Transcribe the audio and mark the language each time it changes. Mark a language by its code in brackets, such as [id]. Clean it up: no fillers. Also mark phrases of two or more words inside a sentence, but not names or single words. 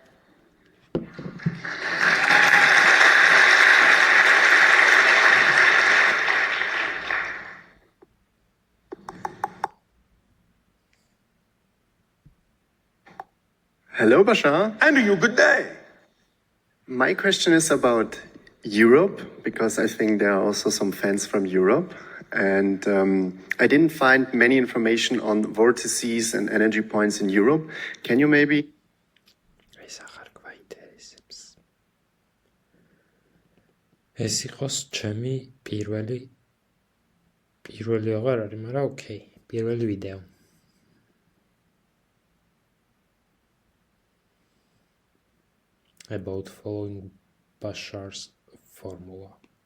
[en] Hello, Bashar. And to you, good day. My question is about Europe, because I think there are also some fans from Europe. And I didn't find many information on vortices and energy points in Europe. Can you maybe... [ka] ეს იყოს ჩემი პირველი აღარ არის, მაგრამ ოკეი, პირველი ვიდეო. [en] About following Bashar's formula.